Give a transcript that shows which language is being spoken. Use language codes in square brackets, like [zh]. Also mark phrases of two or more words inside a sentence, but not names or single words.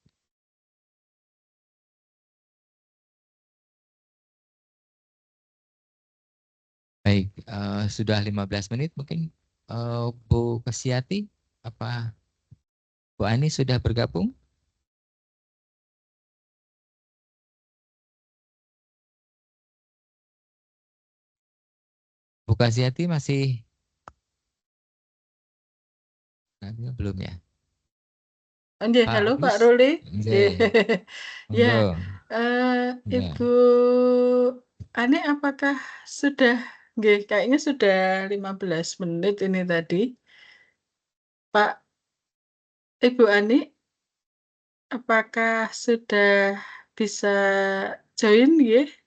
[id] Baik, sudah 15 menit mungkin Bu Kesiati, apa Bu Ani sudah bergabung? Bu Kesiati masih belum ya? Nggih, Pak halo Pak Agus? Ruli. Nggih. Ya, Monggo. Ya. Ibu Ani apakah sudah, nggih, kayaknya sudah 15 menit ini tadi. Pak, Ibu Ani, apakah sudah bisa join nggih?